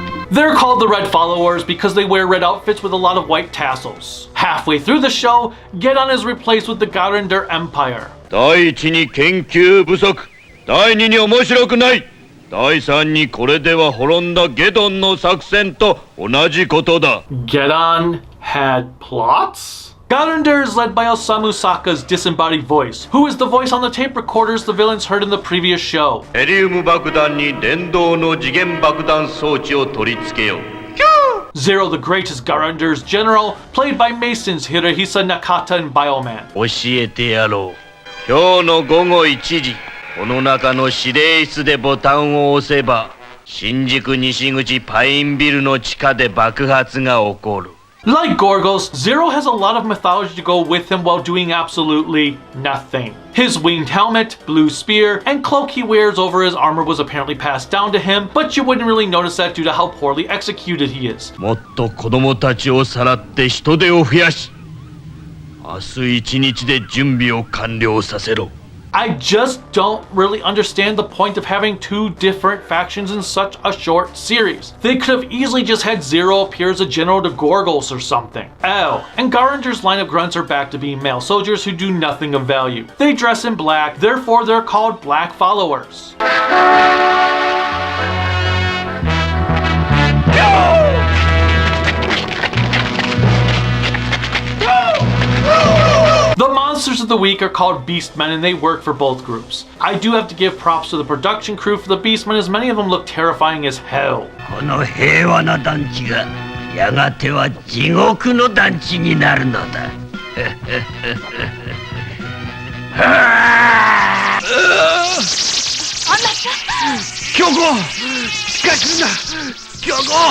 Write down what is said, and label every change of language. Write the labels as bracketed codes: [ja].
[en] They're called the Red Followers because they wear red outfits with a lot of white tassels. Halfway through the show, Get On is replaced with the Garender Empire. [ja] 第一に研究不足、第二に面白くない。第三にこれでは滅んだゲドンの作戦と同じことだ。 [en] Get On had plots? Garender is led by Osamu Saka's disembodied voice, who is the voice on the tape recorders the villains heard in the previous show. [ja] ヘリウム爆弾に電動の次元爆弾装置を取り付けよう。 [en] Zero the Great is Garender's general, played by Masons Hirohisa Nakata and Bioman. [ja] 教えてやろう。今日の午後1時。この中の指令室でボタンを押せば新宿西口パインビルの地下で爆発が起こる。 [en] Like Gorgos, Zero has a lot of mythology to go with him while doing absolutely nothing. His winged helmet, blue spear, and cloak he wears over his armor was apparently passed down to him, but you wouldn't really notice that due to how poorly executed he is. [ja] もっと子供たちをさらって人手を増やし、明日一日で準備を完了させろ。 [en] I just don't really understand the point of having two different factions in such a short series. They could have easily just had Zero appear as a general to Gorgos or something. Oh, and Garanger's line of grunts are back to being male soldiers who do nothing of value. They dress in black, therefore they're called black followers. The monsters of the week are called Beastmen and they work for both groups. I do have to give props to the production crew for the Beastmen as many of them look terrifying as hell. [ja] この平和な団地がやがては地獄の団地になるのだ。京子、近づくな、京子。